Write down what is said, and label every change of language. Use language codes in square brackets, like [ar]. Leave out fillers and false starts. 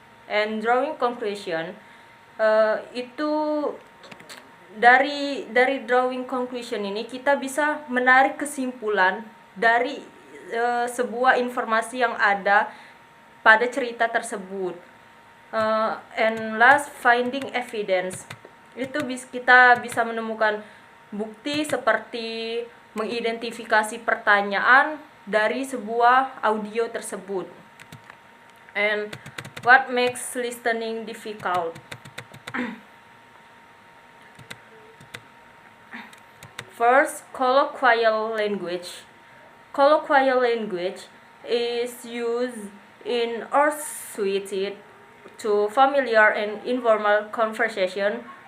[id] And drawing conclusion itu dari drawing conclusion ini kita bisa menarik kesimpulan dari sebuah informasi yang ada pada cerita tersebut. [en] And last, finding evidence. [id] Itu kita bisa menemukan bukti seperti mengidentifikasi pertanyaan dari sebuah audio tersebut. [en] And what makes listening difficult? First, colloquial language. Colloquial language is used in or suited to familiar and informal conversation.